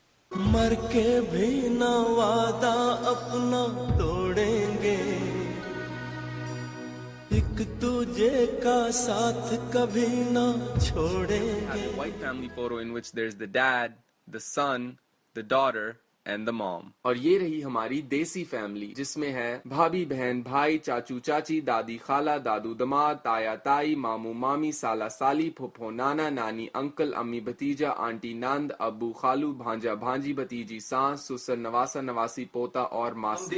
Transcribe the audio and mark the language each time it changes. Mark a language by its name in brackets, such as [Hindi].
[Hindi] मर के भी ना वादा अपना तोड़ेंगे, एक दूजे का साथ कभी ना छोड़ेंगे। [English] White family photo in which there's the dad, the son, the daughter and the mom. [Hindi] और ये रही हमारी देसी फैमिली जिसमें है भाभी बहन भाई चाचू चाची दादी खाला दादू दमाद ताया ताई मामू मामी साला साली फुफो नाना नानी अंकल अम्मी भतीजा आंटी नंद अब्बू खालू भांजा भांजी भतीजी सास ससुर नवासा नवासी पोता और मासी।